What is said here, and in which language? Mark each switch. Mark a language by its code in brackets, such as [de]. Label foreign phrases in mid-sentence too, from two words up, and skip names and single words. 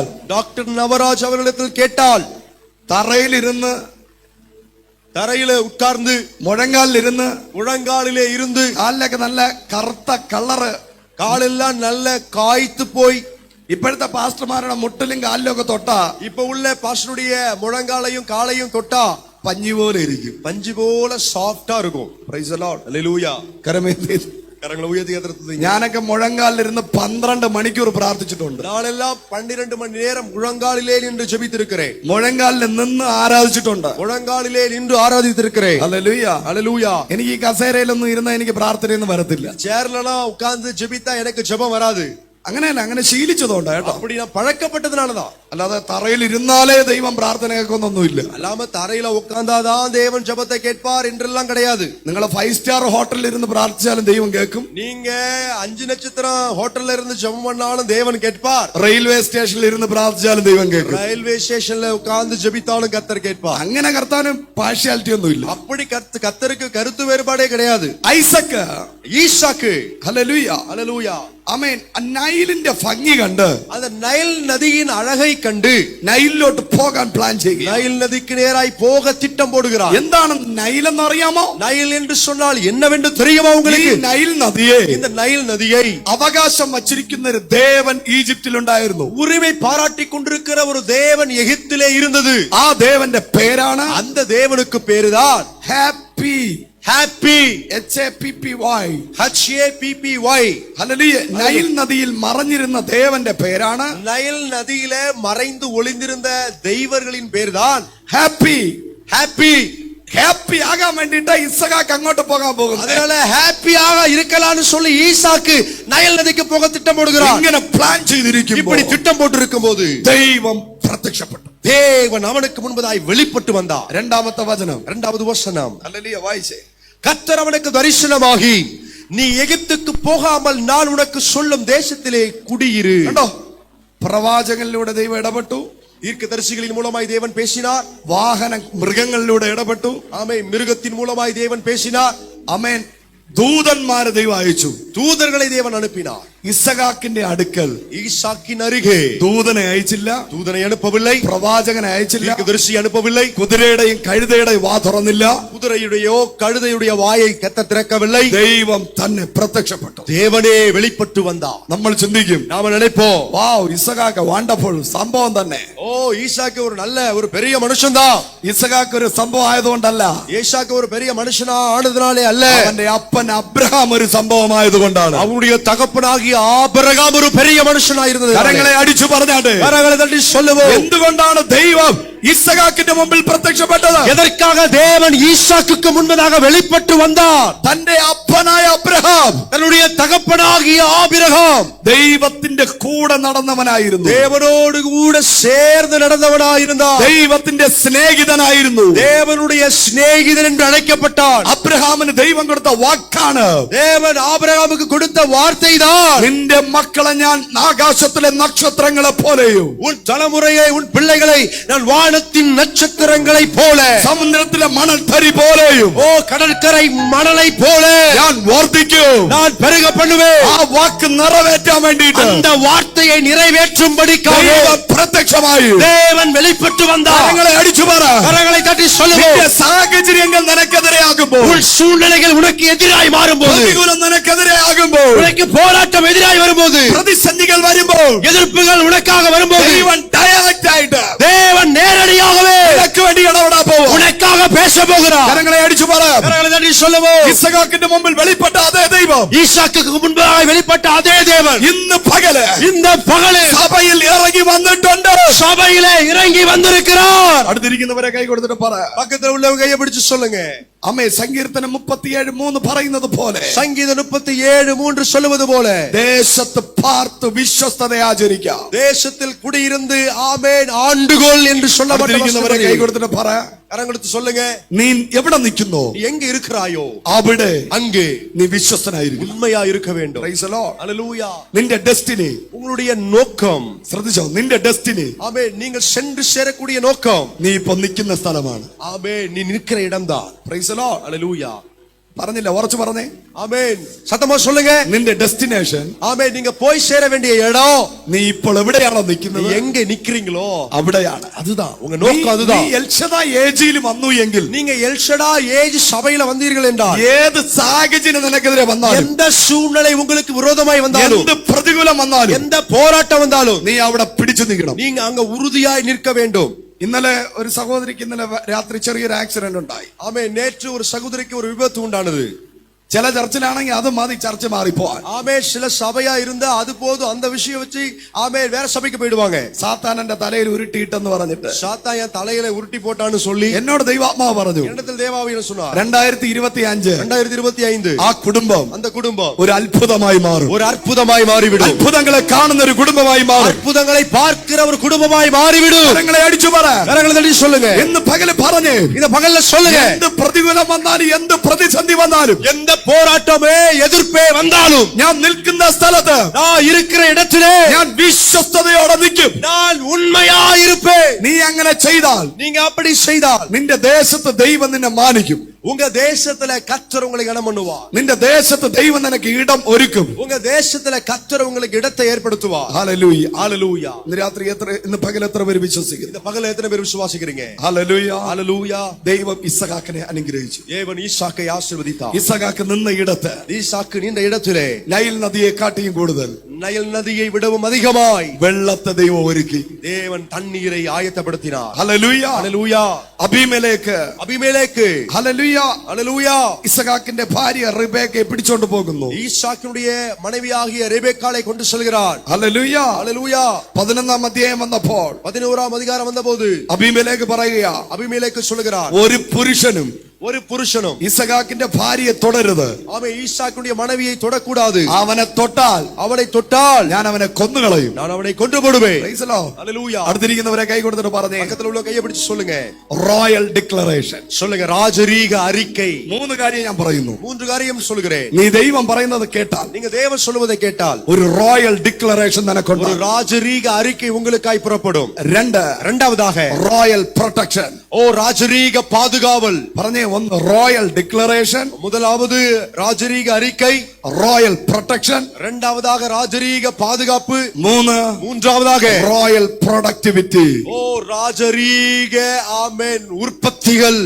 [ta] டாக்டர் நவராஜ் அவர்களிடத்தில் கேட்டால், [ml] തറയിലിരുന്ന്, [ta] தரையில உட்கார்ந்து, [ml] മുഴങ്കാലിലിരുന്ന്, [ta] முழங்காலிலே இருந்து, [ml] കാലിലൊക്കെ നല്ല കറുത്ത കളറ്, [ta] காலெல்லாம் நல்ல காய்த்து போய், [ml] ഇപ്പോഴത്തെ പാസ്റ്റർമാരുടെ മുട്ടിലും കാലിലും ഒക്കെ തൊട്ടാ, [ta] இப்ப உள்ள பாஸ்டருடைய முழங்காலையும் காலையும் தொட்டா [ml] പഞ്ഞി പോലെ ഇരിക്കും. [ta] பஞ்சு போல சாஃப்டா இருக்கும். [en] Praise the Lord. [ta] அல்லேலூயா. [ml] കരമേന്തി. [ta] கரங்களை உயர்த்தி கர்த்தருக்கு. [ml] ഞാനൊക്കെ മുഴങ്കാലിലിരുന്ന് 12 മണിക്കൂർ പ്രാർത്ഥിച്ചിട്ടുണ്ട്. [ta] நாளெல்லாம் 12 மணி நேரம் முழங்காலிலே நின்று ஜெபித்திருக்கிறேன். [ml] മുഴങ്കാലിൽ നിന്ന് ആരാധിച്ചിട്ടുണ്ട്. [ta] முழங்காலிலே நின்று ஆராதித்திருக்கிறேன். [ml] ഹല്ലേലൂയ. [ta] அல்லேலூயா. [ml] എനിക്ക് ഈ കസേരയിലൊന്നും ഇരുന്ന എനിക്ക് പ്രാർത്ഥനയൊന്നും വരത്തില്ല. [ta] சேர்லலாம் உட்கார்ந்து ஜெபித்தா எனக்கு ஜெபம் வராது. [ml] അങ്ങനെയല്ല, അങ്ങനെ ശീലിച്ചതുകൊണ്ട് കേട്ടോ. [ta] அப்படி நான் பழக்கப்பட்டதுனாலதான். [ml] അല്ലാതെ തറയിൽ ഇരുന്നാലേ ദൈവം പ്രാർത്ഥന കേൾക്കുന്നൊന്നുമില്ല. [ta] அல்லாம தரையில உட்கார்ந்தாதான் தேவன் ஜெபத்தை கேட்பார் என்றெல்லாம் கிடையாது. [ml] നിങ്ങൾ 5 [en] star hotel [ml] ഇരുന്ന് പ്രാർത്ഥിച്ചാലും ദൈവം കേൾക്കും. [ta] நீங்க 5 நட்சத்திரம் ஹோட்டல்ல இருந்து ஜெபம் பண்ணாலும் தேவன் கேட்பார். [en] railway station [ml] ഇരുന്ന് പ്രാർത്ഥിച്ചാലും ദൈവം കേൾക്കും. [en] railway station [ta] உட்கார்ந்து ஜெபித்தாலும் கர்த்தர் கேட்பார். [ml] അങ്ങനെ കർത്താവിന് പാർഷ്യാലിറ്റി ഒന്നുമില്ല. [ta] அப்படி கர்த்தருக்கு கருத்து வேறுபாடே கிடையாது. [ml] ഐസക്ക്, [ta] ஈசாக்கு, [ml] ഹല്ലേലൂയ, [ta] அல்லேலூயா, [ml] ആമേൻ, നൈലിന്റെ ഭംഗി കണ്ട്, [ta] அந்த நைல் நதியின் அழகை கண்டு [ml] നൈലിലോട്ട് പോകാൻ പ്ലാൻ ചെയ്യുക. [ta] நைல் நதிக்கு நேராய் போக திட்டம் போடுகிறார். [ml] എന്താണ് നൈൽ എന്ന് അറിയാമോ? [ta] நைல் என்று சொன்னால் என்னவென்று தெரியுமா உங்களுக்கு? [ml] ഈ നൈൽ നദിയെ, [ta] இந்த நைல் நதியை [ml] അവകാശം വച്ചിരിക്കുന്ന ഒരു ദേവൻ ഈജിപ്തിലുണ്ടായിരുന്നു. [ta] உரிமை பாராட்டி கொண்டிருக்கிற ஒரு தேவன் எகிப்திலே இருந்தது. [ml] ആ ദേവന്റെ പേരാണ്, [ta] அந்த தேவனுக்கு பேருதான் [ml] ഹാപ്പി. [ta] ஹாப்பி, [ml] HAPPY. [ta] HAPPY. [ml] ഹല്ലേലൂയ. നൈൽ നദിയിൽ മറഞ്ഞിരുന്ന ദേവന്റെ പേരാണ് [ta] நைல் நதியிலே மறைந்து ஒளிந்திருந்த தெய்வர்களின் பேர்தான் [ml] ഹാപ്പി. [ta] ஹாப்பி. [ml] ഹാപ്പി ആകാൻ വേണ്ടിട്ട് ഇസഹാക്ക് അങ്ങോട്ട് പോകാൻ പോകുന്നു. [ta] அதனால ஹாப்பியாக இருக்கலாம்னு சொல்லி ஈசாக்கு நைல் நதிக்கு போக திட்டம் போடுகிறார். [ml] ഇങ്ങനെ പ്ലാൻ ചെയ്തിരിക്കുമ്പോൾ [ta] இப்படி திட்டம் போட்டிருக்கும் போது [ml] ദൈവം പ്രത്യക്ഷപ്പെട്ടു. [ta] தேவன் அவனுக்கு முன்பதாய் வெளிப்பட்டு வந்தார். [ml] രണ്ടാമത്തെ വചനം, [ta] 2வது வசனம். [ml] ഹല്ലേലൂയ, വായിച്ചേ. [ta] கர்த்தர் அவனுக்கு தரிசனமாகி, நீ எகிப்துக்கு போகாமல் நான் உனக்கு சொல்லும் தேசத்திலே குடியிரு. [ml] കണ്ടോ? പ്രവാചകനിലൂടെ ദൈവം ഇടപെട്ടു. [ta] தீர்க்கதரிசிகளின் மூலமாய் தேவன் பேசினார். [ml] വാഹന മൃഗങ്ങളിലൂടെ ഇടപെട്ടു. [ta] ஆமென். மிருகத்தின் மூலமாய் தேவன் பேசினார். [ml] ആമേൻ. ദൂതന്മാരെ ദൈവം അയച്ചു. [ta] தூதர்களை தேவன் அனுப்பினார். [ml] ഇസഹാക്കിന്റെ അടുക്കൽ [ta] ஈசாக்கின் அருகே [ml] ദൂതനെ അയച്ചില്ല, [ta] தூதனை அனுப்பவில்லை, [ml] പ്രവാചകനെ അയച്ചില്ല, [ta] தீர்க்கதரிசி அனுப்பவில்லை, [ml] കുതിരയുടെയും കഴുതയുടെയും വാ തുറന്നില്ല, [ta] குதிரையுடையோ கழுதையுடைய வாயை கர்த்தர் திறக்கவில்லை. [ml] ദൈവം തന്നെ പ്രത്യക്ഷപ്പെട്ടു. [ta] தேவனே வெளிப்பட்டு வந்தார். [ml] നമ്മൾ ചിന്തിക്കും, [ta] நாம நினைப்போம், [ml] വാവ്, ഇസഹാക്ക് വണ്ടർഫുൾ സംഭവം തന്നെ. [ta] ஓ, ஈசாக்கு ஒரு நல்ல ஒரு பெரிய மனுஷன்தான். [ml] ഇസഹാക്ക് ഒരു സംഭവം ആയതുകൊണ്ടല്ല, [ta] ஈசாக்கு ஒரு பெரிய மனுஷனா ஆனதுனாலே அல்ல, [ml] അവന്റെ അപ്പൻ അബ്രഹാം ഒരു സംഭവമായതുകൊണ്ടാണ്. [ta] அவனுடைய தகப்பனாகிய ஆபிரகாம் ஒரு பெரிய மனுஷனா இருந்தது. [ml] കരങ്ങളെ അടിച്ചു പറഞ്ഞാട്ടെ, [ta] கரங்களை தட்டி சொல்லுவோம், [ml] എന്തുകൊണ്ടാണ് ദൈവം ഇസ്ഹാക്കിന്റെ മുമ്പിൽ പ്രത്യക്ഷപ്പെട്ടത്? [ta] எதற்காக தேவன் ஈசாக்குக்கு முன்பதாக வெளிப்பட்டு வந்தார்? [ml] തന്റെ അപ്പനായ അബ്രഹാം [ta] தன்னுடைய தகப்பனாகிய ஆபிரகாம் [ml] ദൈവത്തിന്റെ കൂടെ നടന്നവനായിരുന്നു. [ta] தேவனோடு கூட சேர்ந்து நடந்தவனாயிருந்தார். [ml] ദൈവത്തിന്റെ സ്നേഹിതനായിരുന്നു. [ta] தேவனுடைய சிநேகிதன் என்று அழைக்கப்பட்டான். [ml] അബ്രഹാമിന് ദൈവം കൊടുത്ത വാക്കാണ്. [ta] தேவன் ஆபிரகாமுக்கு கொடுத்த வார்த்தை தான், [ml] നിന്റെ മക്കളെ ഞാൻ ആകാശത്തിലെ നക്ഷത്രങ്ങളെ പോലെയും [ta] உன் தலைமுறையை உன் பிள்ளைகளை நான் வானத்தின் நட்சத்திரங்களை போல, [ml] സമുദ്രത്തിലെ മണൽത്തരി പോലെയും [ta] ஓ கடற்கரை மணலை போல [ml] ഞാൻ വർദ്ധിക്കും. [ta] நான் பெருக பண்ணுவேன். [ml] ആ വാക്ക് നിറവേറ്റാൻ വേണ്ടിയിട്ട് [ta] அந்த வார்த்தையை நிறைவேற்றும்படிக்காக [ml] ദൈവം പ്രത്യക്ഷമായി. [ta] தேவன் வெளிப்பட்டு வந்தார். [ml] കരങ്ങളെ അടിച്ചു പറ. [ta] கரங்களை தட்டி [ml] നിന്റെ [ta] சொல்லுவோம். [ml] സാഹചര്യങ്ങൾ നിനക്കെതിരെയാകുമ്പോൾ, [ta] உன் சூழ்நிலைகள் உனக்கு எதிராய் மாறும்போது, [ml] പ്രതികൂലം നിനക്കെതിരെയാകുമ്പോൾ, [ta] உனக்கு போராட்டம் எதிராய் வரும்போது, [ml] പ്രതിസന്ധികൾ വരുമ്പോൾ, [ta] எதிர்ப்புகள் உனக்காக வரும்போது, [ml] ദൈവം ഡയറക്റ്റ് ആയിട്ട് [ta] தேவன் நேரடியாகவே [ml] നിനക്ക് വേണ്ടി ഇടപെടാൻ പോവും. [ta] உனக்காக பேச போகிறார். [ml] കരങ്ങളെ അടിച്ചു പറ. [ta] கரங்களை தட்டி சொல்லுவோம். [ml] ഇസ്ഹാക്കിന്റെ മുമ്പിൽ വെളിപ്പെട്ട അതേ ദൈവം [ta] ஈசாக்குக்கு முன்பாக வெளிப்பட்ட அதே தேவன் [ml] ഇന്ന് പകല് [ta] இந்த பகலே [ml] സഭയിൽ ഇറങ്ങി വന്നിട്ടുണ്ട്. [ta] சபையிலே இறங்கி வந்திருக்கிறார். [ml] അടുത്തിരിക്കുന്നവരെ കൈ കൊടുത്തിട്ട് പറ. [ta] பக்கத்துல உள்ளவங்க கையை பிடிச்சு சொல்லுங்க. [ml] അമ്മേ, സങ്കീർത്തനം 37:3 പറയുന്നത് പോലെ, [ta] சங்கீதம் 37:3 சொல்லுவது போல, [ml] ദേശത്ത് പാർത്ത് വിശ്വസ്തത ആചരിക്കാം. [ta] தேசத்தில் குடியிருந்து ஆமென் ஆண்டுகோள் என்று [ml] അടുത്തിരിക്കുന്നവരെ കൈ [ta] சொல்லப்பட்ட [ml] കൊടുത്തിട്ട് പറ. [ta] கரங்கெடுத்து சொல்லுங்க. [ml] നീ എവിടെ നിൽക്കുന്നോ [ta] நீ எங்க இருக்கிறாயோ [ml] അവിടെ [ta] அங்கே [ml] നീ വിശ്വസ്തനായിരിക്കും. [ta] உண்மையா இருக்க வேண்டும். [en] Praise the Lord. [ta] அல்லேலூயா. [ml] നിന്റെ ഡെസ്റ്റിനി, [ta] உங்களுடைய நோக்கம், [ml] ശ്രദ്ധിച്ചോ, നിന്റെ ഡെസ്റ്റിനി [ta] ஆமென், நீங்கள் சென்று சேரக்கூடிய நோக்கம், [ml] നീ ഇപ്പൊ നിൽക്കുന്ന സ്ഥലമാണ്. [ta] ஆமென், நீ நிற்கிற இடம்தான். [en] Praise the Lord. [ta] அல்லேலூயா. [ml] പറഞ്ഞില്ല, ഉറച്ചു പറഞ്ഞേ. [ta] ஆமென். சத்தமா சொல்லுங்க. [ml] നിന്റെ ഡെസ്റ്റിനേഷൻ, [ta] ஆமென், நீங்க போய் சேர வேண்டிய இடம், [ml] നീ ഇപ്പോൾ എവിടെയാണോ [ta] நீ [ml] നിൽക്കുന്നത് [ta] எங்க நிக்கிறீங்களோ [ml] അവിടെയാണ്. [ta] அதுதான் உங்க நோக்கம். அதுதான். [ml] നീ എൽഷദായ് ഏജിയിൽ വന്നു എങ്കിൽ, [ta] நீங்க எல்ஷடா ஏஜ் சபையில வந்தீர்கள் என்றால், [ml] ഏത് സാഹചര്യം നിനക്കെതിരെ വന്നാലും, [ta] எந்த சூழ்நிலை உங்களுக்கு விரோதமாய் வந்தாலும், [ml] എന്ത് പ്രതികൂലം വന്നാലും, [ta] எந்த போராட்டம் வந்தாலும், [ml] നീ അവിടെ പിടിച്ചു നിൽക്കണം. [ta] நீங்க அங்க உறுதியாய் நிற்க வேண்டும். [ml] ഇന്നലെ ഒരു സഹോദരിക്ക് ഇന്നലെ രാത്രി ചെറിയൊരു ആക്സിഡന്റ് ഉണ്ടായി. [ta] ஆமென். நேற்று ஒரு சகோதரிக்கு ஒரு விபத்து உண்டானது. [ml] ചില ചർച്ചിലാണെങ്കിൽ അത് മതി ചർച്ച മാറിപ്പോവാൻ. [ta] ஆமென். சில சபையா இருந்தா அது போதும், அந்த விஷயம் வச்சு ஆமென் வேற சபைக்கு போயிடுவாங்க. [ml] സാത്താനന്റെ തലയിൽ ഉരുട്ടിയിട്ടെന്ന് പറഞ്ഞിട്ട് [ta] சாத்தான் என் தலையில உருட்டி போட்டான்னு சொல்லி [ml] എന്നോട് ദൈവാത്മാവ് പറഞ്ഞു, [ta] இடத்தில் தேவாவியன் சொன்னார். [ml] 2025 [ta] 2025 [ml] ആ കുടുംബം [ta] அந்த குடும்பம் [ml] ഒരു അത്ഭുതമായി മാറും. [ta] ஒரு அற்புதமாய் மாறிவிடும். [ml] അത്ഭുതങ്ങളെ കാണുന്ന ഒരു കുടുംബമായി മാറും. [ta] அற்புதங்களை பார்க்கிற ஒரு குடும்பமாய் மாறிவிடும். [ml] കരങ്ങളെ അടിച്ചു പറ. [ta] கரங்களை தட்டி சொல்லுங்க. [ml] എന്ന് പകല് പറഞ്ഞ്, [ta] இத பகல்ல சொல்லுங்க. [ml] എന്ത് പ്രതികൂലം വന്നാലും, എന്ത് പ്രതിസന്ധി വന്നാലും, [ta] எந்த போராட்டமே எதிர்ப்பே வந்தாலும், [ml] ഞാൻ നിൽക്കുന്ന സ്ഥലത്ത് [ta] நான் இருக்கிற இடத்திலே [ml] ഞാൻ വിശ്വസ്തയോടെ നിൽക്കും. [ta] நான் உண்மையா இருப்பேன். [ml] നീ അങ്ങനെ ചെയ്താൽ [ta] நீங்க அப்படி செய்தால் [ml] നിന്റെ ദേശത്ത് ദൈവം നിന്നെ മാനിക്കും. [ta] உங்க தேசத்துல கர்த்தர் உங்களை கனம் பண்ணுவார். [ml] നിന്റെ ദേശത്ത് ദൈവം നിനക്ക് ഇടം ഒരുക്കും. [ta] உங்க தேசத்துல கர்த்தர் உங்களுக்கு இடத்தை ஏற்படுத்துவார். [ml] ഹല്ലേലൂയ. [ta] ஹalleluya. [ml] ഇന്ന് രാത്രി ഇന്ന് പകൽ എത്ര പേര് വിശ്വസിക്കുന്നു? [ta] இந்த பகல்ல எத்தனை பேர் விசுவாசிக்கிறீங்க? [ml] ഹല്ലേലൂയ. [ta] ஹalleluya. [ml] ദൈവം ഇസ്ഹാക്കിനെ അനുഗ്രഹിച്ചു. [ta] தேவன் ஈசாக்கை ஆசீர்வதித்தார். [ml] ഇസ്ഹാക്ക് നിന്ന ഇടത്ത് [ta] ஈசாக்கு நின்ற இடத்திலே [ml] നൈൽ നദിയെ കാട്ടിയും കൂടുതൽ [ta] நைல் நதியை விடவும் அதிகமாய் [ml] വെള്ളത്തെ ദൈവം ഒരുക്കി. [ta] தேவன் தண்ணீரை ஆயத்தப்படுத்தினார். [ml] ഹല്ലേലൂയ. [ta] ஹalleluya. [ml] അബീമേലെക്ക്, [ta] அபிமெலேக்கு, [ml] ഹല്ലേലൂയ, [ta] ஹalleluya, [ml] ഇസ്ഹാക്കിന്റെ ഭാര്യ റിബേക്കയെ പിടിച്ചോണ്ട് പോകുന്നു. [ta] ஈசாக்கினுடைய மனைவியாகிய ரெபெக்காளை கொண்டு செல்கிறார். [ml] ഹല്ലേലൂയ. [ta] ஹalleluya. [ml] 11-ാം അധ്യായം വന്നപ്പോൾ [ta] 11ஆம் அதிகாரம் வந்தபோது [ml] അബീമേലെക്ക് പറയുക, [ta] அபிமெலேக்கு சொல்லுகிறார், [ml] ഒരു പുരുഷനും [ta] ஒரு புருஷனும் [ml] ഇസ്ഹാക്കിന്റെ ഭാര്യയെ തുടരുത്. [ta] அவன் ஈசாக்கினுடைய மனைவியை தொடக்கூடாது. [ml] അവനെ തൊട്ടാൽ [ta] அவனை தொட்டால் [ml] ഞാൻ அவനെ കൊന്നുകളയും. [ta] நான் அவனை கொன்று போடுவேன். [en] Praise the Lord. [ta] ஹalleluya. [ml] അടുത്തിരിക്കുന്നവരെ കൈ കൊടുത്തിട്ട് പറഞ്ഞേ, [ta] பக்கத்துல உள்ள கையை பிடிச்சு சொல்லுங்க. [en] royal declaration. [ta] சொல்லுங்க. ராஜரீக அறிக்கை. [ml] 3 കാര്യം ഞാൻ പറയുന്നു. [ta] 3 காரியம் சொல்லுகிறேன். [ml] നീ ദൈവം പറയുന്നത് കേട്ടാൽ, [ta] நீங்க தேவன் சொல்லுவதை கேட்டால் [en] ഒരു royal declaration [ta] ஒரு [ml] നിനക്കുണ്ട്. [ta] ராஜரீக அறிக்கை உங்களுக்காய் புறப்படும். [ml] 2, [ta] இரண்டாவதாக [en] royal protection. [ta] ஓ ராஜரீக பாதுகாவல். [en] പറഞ്ഞേ, 1 royal declaration, [ta] முதலாவது ராஜரீக அறிக்கை, [en] royal protection, [ta] இரண்டாவதாக ராஜரீக பாதுகாப்பு, [ml] 3 [ta] மூன்றாவதாக [en] royal productivity. [ta] ஓ ராஜரீக ஆமென் உற்பத்திகள்.